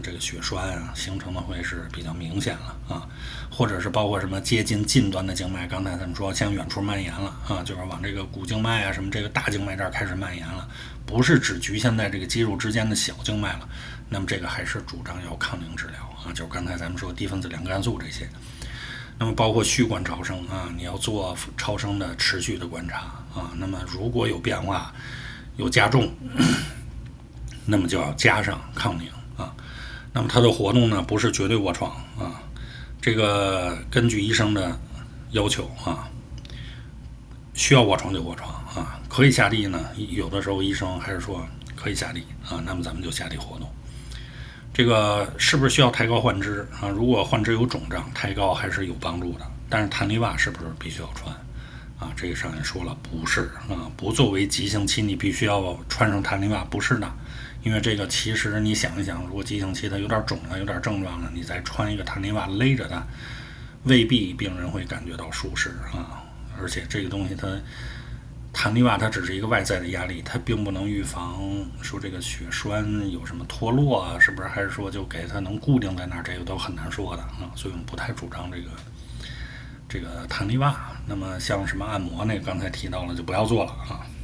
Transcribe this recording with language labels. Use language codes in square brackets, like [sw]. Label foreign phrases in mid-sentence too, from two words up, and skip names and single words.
[zh] 這個血栓啊形成的會是比較明顯了啊，或者是包括什麼接近近端的靜脈，剛才咱們說向遠處蔓延了啊，就是往這個股靜脈啊什麼這個大靜脈這兒開始蔓延了，不是只局限在這個肌肉之間的小靜脈了，那麼這個還是主張要抗凝治療啊，就是剛才咱們說低分子量肝素這些。那麼包括序觀超聲啊，你要做超聲的持續的觀察啊。那麼如果有變化、有加重，那麼就要加上抗凝啊。那麼它的活動呢，不是絕對臥床啊，這個根據醫生的要求啊，需要臥床就臥床啊，可以下地呢，有的時候醫生還是說可以下地啊，那麼咱們就下地活動。這個是不是需要抬高患肢啊？如果患肢有腫脹，抬高還是有幫助的。但是彈力襪是不是必須要穿啊？這個上面說了不是啊，不作為急性期你必須要穿上彈力襪，不是的。因為這個其實你想一想，如果急性期它有點腫了，有點症狀了，你再穿一個彈力襪勒着它，未必病人會感覺到舒適啊。而且这個東西彈力襪它只是一個外在的壓力，它並不能預防說這個血栓有什麼脫落啊，是不是？還是說就給它能固定在那兒，這個都很難說的啊，所以我們不太主張這個彈力襪。那麼像什麼按摩那個剛才提到了就不要做了啊。